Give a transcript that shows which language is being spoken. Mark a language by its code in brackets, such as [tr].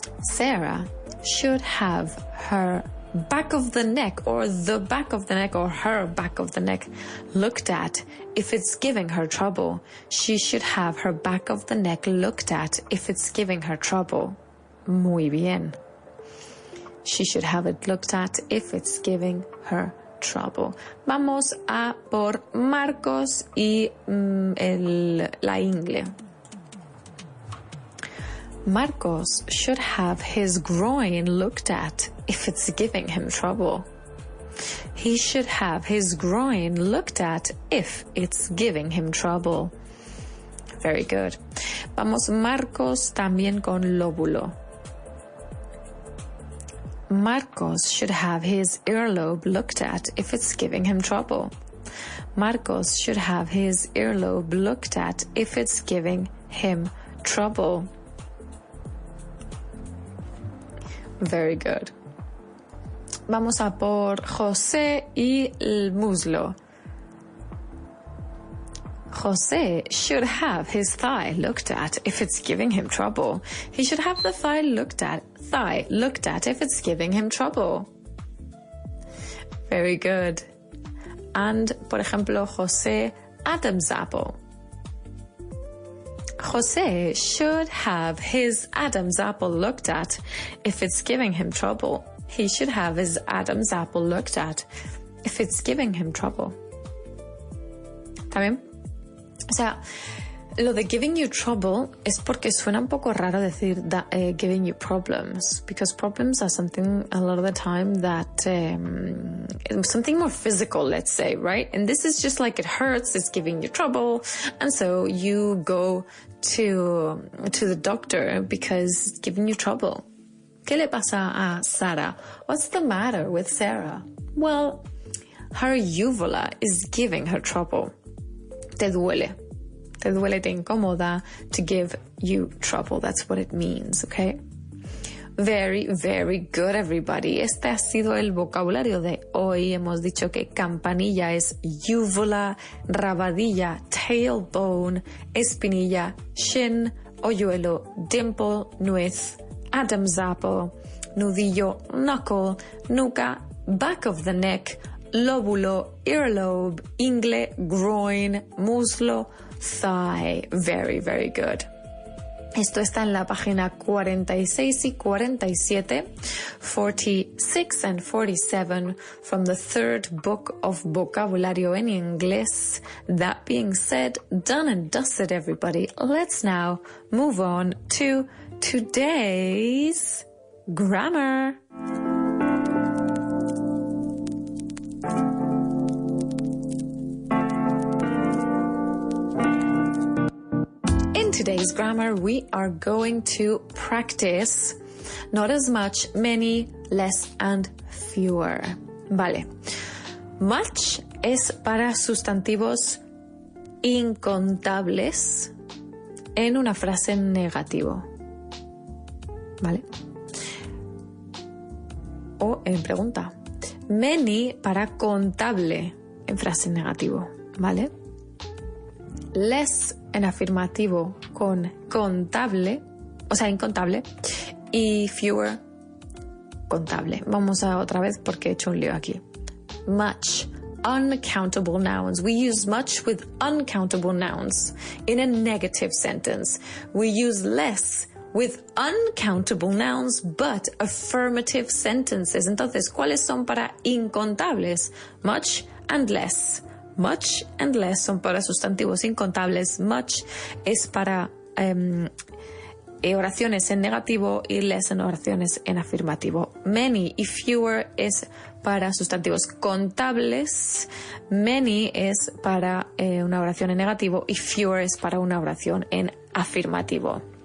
[en] Sarah should have her back of the neck or the back of the neck or her back of the neck looked at if it's giving her trouble. She should have her back of the neck looked at if it's giving her trouble. [es] Muy bien. [en] She should have it looked at if it's giving her trouble. [es] Vamos a por Marcos y la ingle. [en] Marcos should have his groin looked at if it's giving him trouble. He should have his groin looked at if it's giving him trouble. Very good. [es] Vamos Marcos también con lóbulo. [en] Marcos should have his earlobe looked at if it's giving him trouble. Marcos should have his earlobe looked at if it's giving him trouble. Very good. [es] Vamos a por José y el muslo. [en] José should have his thigh looked at if it's giving him trouble. He should have the thigh looked at if it's giving him trouble. Very good. And, [es] por ejemplo, [en] José, Adam's apple. José should have his Adam's apple looked at if it's giving him trouble. He should have his Adam's apple looked at if it's giving him trouble. [es] ¿También? O sea, lo de [en] giving you trouble [es] es porque suena un poco raro decir [en] that, giving you problems, because problems are something a lot of the time that something more physical, let's say, right? And this is just like it hurts, it's giving you trouble, and so you go to the doctor because it's giving you trouble. [es] ¿Qué le pasa a Sara? [en] What's the matter with Sarah? Well, her uvula is giving her trouble. [es] Te duele, te incomoda, [en] to give you trouble. That's what it means, okay? Very, very good, everybody. [es] Este ha sido el vocabulario de hoy. Hemos dicho que campanilla es uvula, rabadilla, tailbone, espinilla, shin, hoyuelo, dimple, nuez, Adam's apple, nudillo, knuckle, nuca, back of the neck, lóbulo, earlobe, ingle, groin, muslo, thigh. [en] Very, very good. [es] Esto está en la página 46 y 47, [en] 46 and 47 from the third book of [es] vocabulario en inglés. [en] That being said, done and dusted, everybody. Let's now move on to today's grammar. In today's grammar, we are going to practice not as much, many, less, and fewer. [es] Vale. Much es para sustantivos incontables en una frase en negativo. ¿Vale? O en pregunta. Many para contable en frase en negativo. ¿Vale? Less en afirmativo con contable, o sea, incontable. Y fewer, contable. Vamos a otra vez porque he hecho un lío aquí. [en] Much. Uncountable nouns. We use much with uncountable nouns in a negative sentence. We use less with uncountable nouns but affirmative sentences. [es] Entonces, ¿cuáles son para incontables? [en] Much and less. Much and less [es] son para sustantivos incontables. Much es para oraciones en negativo y less en oraciones en afirmativo. Many y fewer es para sustantivos contables, many es para una oración en negativo y fewer es para una oración en afirmativo.